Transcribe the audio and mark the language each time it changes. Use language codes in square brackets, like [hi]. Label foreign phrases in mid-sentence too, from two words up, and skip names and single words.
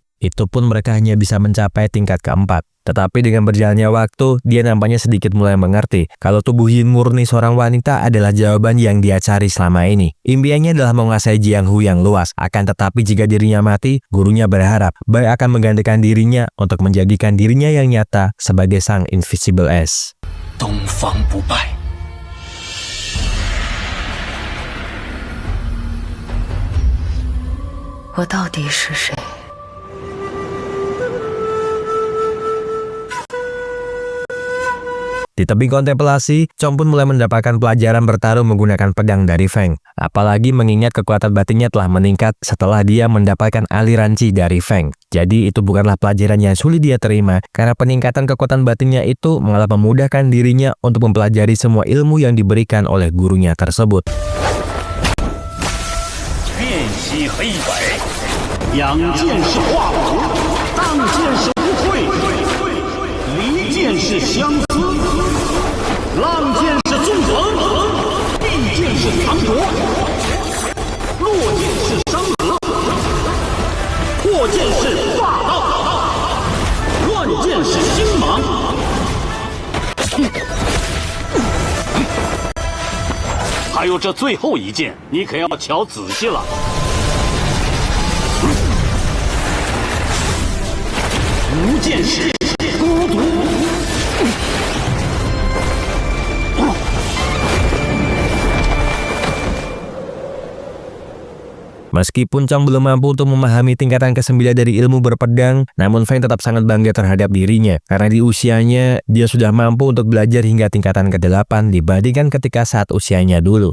[id] Itu pun mereka hanya bisa mencapai tingkat ke-4. Tetapi dengan berjalannya waktu, dia nampaknya sedikit mulai mengerti kalau tubuh yin murni seorang wanita adalah jawaban yang dia cari selama ini. Impiannya adalah menguasai Jianghu yang luas. Akan tetapi jika dirinya mati, gurunya berharap Bai akan menggantikan dirinya untuk menjadikan dirinya yang nyata sebagai sang Invisible S. Dongfang Bu Bai. [zh] 我到底是谁？ [id] Di tebing kontemplasi, Chong pun mulai mendapatkan pelajaran bertarung menggunakan pedang dari Feng. Apalagi mengingat kekuatan batinnya telah meningkat setelah dia mendapatkan aliran Qi dari Feng. Jadi itu bukanlah pelajaran yang sulit dia terima, karena peningkatan kekuatan batinnya itu malah memudahkan dirinya untuk mempelajari semua ilmu yang diberikan oleh gurunya tersebut. [zh] 辨析黑白，仰剑是化无，当剑是不会，离剑是相思，浪剑是纵横，地剑是藏夺，落剑是山河，破剑是霸道，乱剑是星芒。还有这最后一剑，你可要瞧仔细了。无剑是孤独。 [id] Meskipun Chong belum mampu untuk memahami tingkatan ke-9 dari ilmu berpedang, namun Feng tetap sangat bangga terhadap dirinya. Karena di usianya, dia sudah mampu untuk belajar hingga tingkatan ke-8 dibandingkan ketika saat usianya dulu.